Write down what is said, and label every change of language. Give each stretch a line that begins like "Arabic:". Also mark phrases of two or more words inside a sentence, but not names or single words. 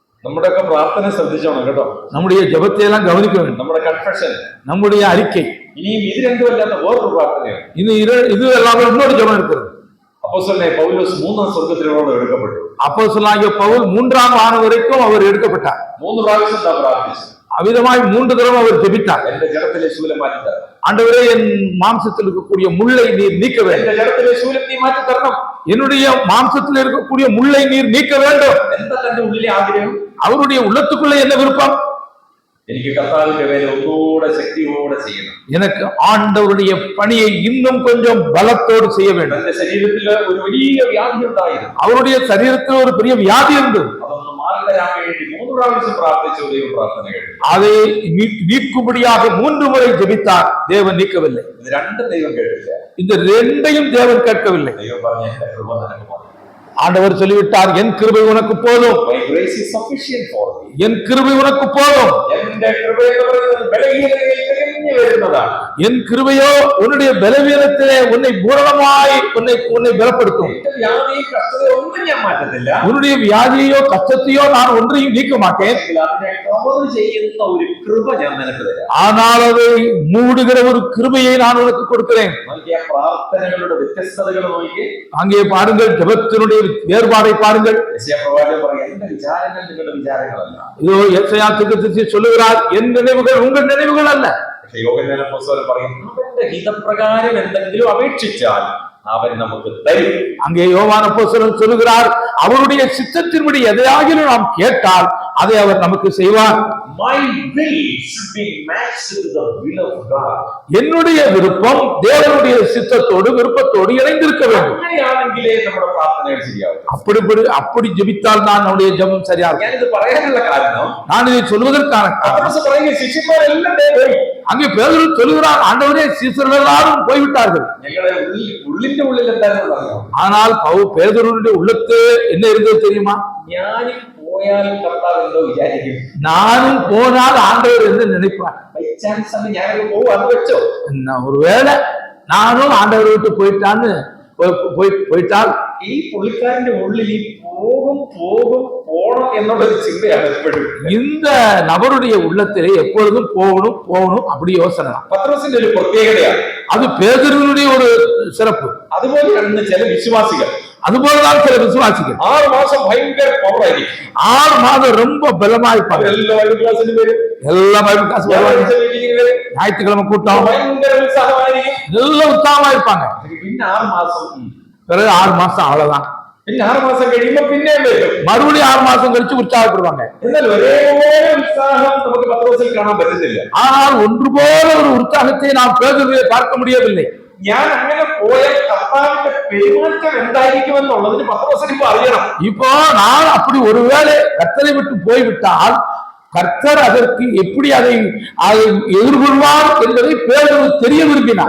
Malayalam: നമ്മുടെയൊക്കെ പ്രാർത്ഥന ശ്രദ്ധിച്ചോണം കേട്ടോ.
Tamil: நம்முடைய ஜெபத்தை எல்லாம் கவனிக்க வேண்டும்.
Malayalam: നമ്മുടെ കൺഫെഷൻ,
Tamil: நம்முடைய அறிக்கை.
Malayalam: ഇനിയും ഇത് രണ്ടും അല്ലാത്ത വേറൊരു പ്രാർത്ഥനയാണ്.
Tamil: இது எல்லாமே இன்னொரு ஜெபம் இருக்கிறது.
Malayalam: അപ്പോസ്തലനായ പൗലോസ് മൂന്നാം സ്വർഗ്ഗത്തിലോളം എടുക്കപ്പെട്ടു.
Tamil: அப்போஸ்தலனாகிய பவுல் 3ஆம் வானம் வரைக்கும் அவர் எடுக்கப்பட்டார்.
Malayalam: 3 പ്രാവശ്യം താൻ പ്രാർത്ഥിച്ചു.
Tamil: அவ்விதமாய் 3 தடவை அவர் ஜெபித்தார்.
Malayalam: എന്റെ ജഡത്തിലെ ശൂലം മാറ്റി തരണം.
Tamil: ஆண்டவரே, என் மாம்சத்தில் இருக்கக்கூடிய முள்ளை நீர் நீக்க வேண்டும்.
Malayalam: എന്റെ ജഡത്തിലെ ശൂലം നീ മാറ്റി തരണം.
Tamil: என்னுடைய மாம்சத்தில் இருக்கக்கூடிய முள்ளை நீர் நீக்க வேண்டும்.
Malayalam: എന്താ തന്റെ ഉള്ളിലെ ആഗ്രഹം?
Tamil: அவருடைய உள்ளத்துக்குள்ள என்ன விருப்பம்?
Malayalam: എനിക്ക് കർത്താവിന്റെ വേല ഒന്നുകൂടെ ശക്തിയോടെ ചെയ്യണം.
Tamil: எனக்கு ஆண்டவருடைய பணியை இன்னும் கொஞ்சம் பலத்தோடு செய்ய வேண்டும்.
Malayalam: തന്റെ ശരീരത്തിൽ ഒരു വലിയ വ്യാധി ഉണ്ടായിരുന്നു.
Tamil: அவருடைய சரீரத்தில் ஒரு பெரிய வியாதி இருந்தது.
Malayalam: അതൊന്ന് മാറിത്തരാൻ വേണ്ടി 3 പ്രാവശ്യം പ്രാർത്ഥിച്ചു. ദൈവം പ്രാർത്ഥന കേട്ടു.
Tamil: அதை நீக்கும்படியாக 3 முறை ஜெபித்தார். தேவன் நீக்கவில்லை.
Malayalam: ഇത് രണ്ടും ദൈവം കേട്ടില്ല.
Tamil: இந்த ரெண்டையும் தேவன் கேட்கவில்லை.
Malayalam: ദൈവം പറഞ്ഞു, എന്റെ കൃപ നിനക്ക് മതി.
Tamil: ஆண்டவர் சொல்லிவிட்டார், என் கிருபை உனக்கு போதும்.
English: My grace is sufficient for thee.
Tamil: என் கிருபை உனக்கு போதும்.
Malayalam: എന്റെ കൃപ എന്ന് പറയുന്നത് ബലഹീനതയിൽ തികഞ്ഞു വരുന്നതാണ്.
Tamil: என் கிருபையோ உன்னுடைய பலவீனத்திலே உன்னை பூரணமாய் உன்னை பலப்படுத்தும்.
Malayalam: എന്റെ വ്യാധി കഷ്ടത ഒന്നും ഞാൻ മാറ്റത്തില്ല.
Tamil: உன்னுடைய வியாதியோ கஷ்டத்தையோ நான் ஒன்றையும் நீக்க மாட்டேன்.
Malayalam: അതിനെ കവർ ചെയ്യുന്ന ഒരു കൃപ ഞാൻ നിനക്ക് തരാം.
Tamil: ஆனால் அதை மூடுகிற ஒரு கிருபையை நான் உனக்கு கொடுக்கிறேன்.
Malayalam: നോക്കിയ പ്രാർത്ഥനകളുടെ വ്യത്യസ്തതകൾ നോക്കി.
Tamil: அங்கே பாருங்கள், ஜெபத்தினுடைய வேறுபாடை பாருங்கள்.
Malayalam: യെശയ്യാ പ്രവാചകൻ പറയും, എന്റെ വിചാരങ്ങൾ നിങ്ങളുടെ വിചാരങ്ങളല്ല.
Tamil: இதோ യെശയ്യാ தீர்க்கதரிசி சொல்லுகிறார், என் நினைவுகள் உங்கள் நினைவுகள் அல்ல.
Malayalam: പക്ഷേ യോഹന്നാൻ അപ്പോസ്തലൻ പറയും, അവന്റെ ഹിതപ്രകാരം എന്തെങ്കിലും അപേക്ഷിച്ചാൽ അവൻ നമുക്ക് തരും.
Tamil: அங்கே யோவான் அப்போஸ்தலன் சொல்லுகிறார், அவருடைய சித்தத்தின்படி எதையாகிலும் நாம் கேட்டால் அதை அவர் நமக்கு செய்வார்.
English: My will should be matched to the will of God.
Tamil: என்னுடைய விருப்பம் தேவனுடைய சித்தத்தோடு விருப்பத்தோடு இணைந்திருக்க வேண்டும்.
Malayalam: അങ്ങനെയാണെങ്കിലേ നമ്മുടെ പ്രാർത്ഥനകൾ ശരിയാവും.
Tamil: அப்படி ஜெபித்தால் தான் நம்முடைய ஜெபம் சரியாகும்.
Malayalam: ഞാനിത് പറയാനുള്ള കാരണം,
Tamil: நான் இதை சொல்வதற்கான
Malayalam: പത്രോസ് പറയുന്ന ശിഷ്യന്മാരെല്ലാം പോയി.
Tamil: அங்கே பேதுரு சொல்லுகிறார், ஆண்டவரே, சீசர்கள் எல்லாரும் போய்விட்டார்கள்.
Malayalam: ഞങ്ങളുടെ ഉള്ളിന്റെ ഉള്ളിൽ എന്താണെന്ന് പറയാം.
Tamil: ஆனால் பேதுருடைய உள்ளத்து என்ன இருந்தது தெரியுமா?
Malayalam: ഞാനും പോയാൽ കർത്താവ് എന്തോ വിചാരിക്കും.
Tamil: நானும் போனால் ஆண்டவர் என்று நினைப்பார்.
English: by chance
Malayalam: ആണ് ഞാനൊക്കെ പോകും, അത് വെച്ചോ.
Tamil: ஒருவேளை நானும் ஆண்டவரை விட்டு போயிட்டால்
Malayalam: ഈ പുള്ളിക്കാരന്റെ ഉള്ളിൽ ഈ പോകണം എന്നുള്ളൊരു ചിന്തയാണ് എപ്പോഴും.
Tamil: இந்த நபருடைய உள்ளத்திலே எப்பொழுதும் போகணும் அப்படி யோசனை.
Malayalam: പത്രോസിന്റെ ഒരു പ്രത്യേകതയാണ്.
Tamil: அது பேதுருவினுடைய ஒரு சிறப்பு.
Malayalam: അതുപോലെയാണ് ചില വിശ്വാസികൾ.
Tamil: அதுபோலதான் சில விசுவாசிகள்
Malayalam: 6 മാസം ഭയങ്കര പവറായിരിക്കും.
Tamil: 6 மாதம் ரொம்ப பலமா இருப்பாங்க.
Malayalam: എല്ലാ ക്ലാസ്സിലും വരും,
Tamil: எல்லா
English: Bible class
Tamil: வருவாங்க,
Malayalam: മീറ്റിംഗിൽ വരും,
Tamil: ஞாயிற்றுக்கிழமை கூட்டம்,
Malayalam: ഭയങ്കര ഉത്സാഹമായിരിക്കും.
Tamil: எல்லாம் உற்சாகமா இருப்பாங்க.
Malayalam: പിന്നെ 6 മാസം
Tamil: பிறகு 6 மாசம் அவ்வளவுதான்.
Malayalam: പിന്നെ 6 മാസം കഴിയുമ്പോ പിന്നെയും വരും,
Tamil: மறுபடியும் 6 மாசம் கழிச்சு உற்சாகப்படுவாங்க.
Malayalam: എന്നാൽ ഒരേപോലെ ഉത്സാഹം നമുക്ക് പത്രോസിൽ കാണാൻ പറ്റുന്നില്ല.
Tamil: ஆனால் ஒன்று போல ஒரு உற்சாகத்தை நாம் பேதுருவிலே பார்க்க முடியவில்லை.
Malayalam: ഞാൻ അങ്ങനെ പോയാൽ
Tamil: கர்த்தாவிന്റെ பெருமாற்றம்
Malayalam: എന്തായിരിക്കുമെന്നുള്ളതിന് പത്രോസിന് ഇപ്പോ അറിയണം.
Tamil: இப்போ நான் அப்படி ஒருவேளை கர்த்தரை விட்டு போய்விட்டால் கர்த்தர் அதற்கு எப்படி அதை எதிர்கொள்வார் என்பதை பேதுரு தெரிய விரும்பினார்.